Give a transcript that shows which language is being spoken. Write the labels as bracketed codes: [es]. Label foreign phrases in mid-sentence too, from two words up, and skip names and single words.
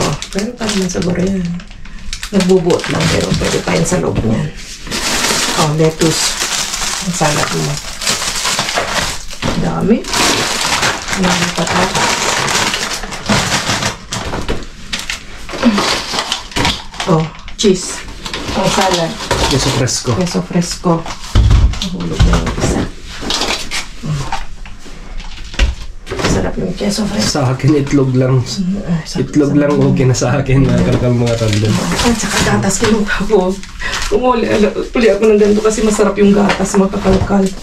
[tl] Pero pa naman siguro yan. Nagbubuot lang pero pwede pa yan sa loob niyan. Oh, lettuce. Ang salad mo. Dami. Dami patatas. Oh, cheese. Ang salad. [es] Queso fresco. Queso fresco. [tl] Nahulog na yung isa. Sarap yung [es] queso fresco. [tl] Sa akin, itlog lang. Itlog lang okay na sa akin. Nakakal mga tandem. At saka gatas kinuha ko. Uli ako ng ganito kasi masarap yung gatas, makakalkal.